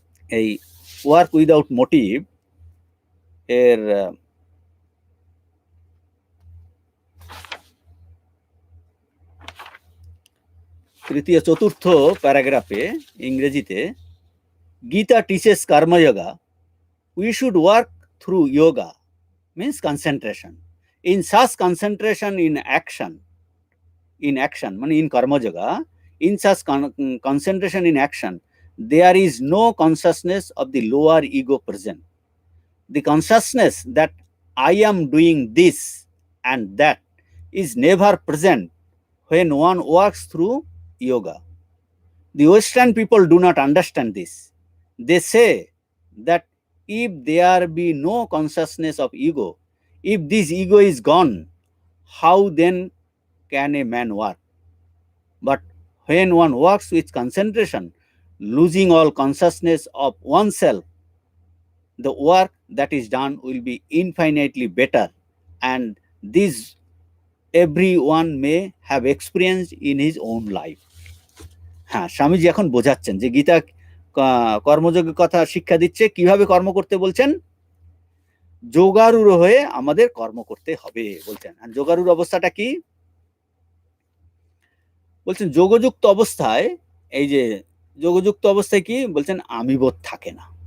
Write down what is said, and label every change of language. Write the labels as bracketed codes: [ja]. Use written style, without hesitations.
[bn] এই work without motive এর তৃতীয় চতুর্থ প্যারাগ্রাফে ইংরেজিতে, Gita teaches কর্মযোগা, we should work through yoga, means concentration. [en] In such concentration in action মানে in karma yoga, in such concentration in action, there is no consciousness of the lower ego present. The consciousness that I am doing this and that is never present when one works through yoga. The Western people do not understand this. They say that if there be no consciousness of ego, if this ego is gone, how then can a man work? But when one works with concentration, losing all consciousness of oneself, the work that is done will be infinitely better, and this everyone may have experienced in his own life. [bn] হ্যাঁ, স্বামীজি এখন বোঝাচ্ছেন যে গীতা কর্মযোগের কথা শিক্ষা দিচ্ছে, কিভাবে কর্ম করতে বলছেন, যোগারূঢ় হয়ে আমাদের কর্ম করতে হবে বলছেন। আর যোগারূঢ় অবস্থাটা কি বলছেন, যোগযুক্ত অবস্থায়, এই যে যোগযুক্ত অবস্থায় কি বলছেন, আমি বোধ থাকে না।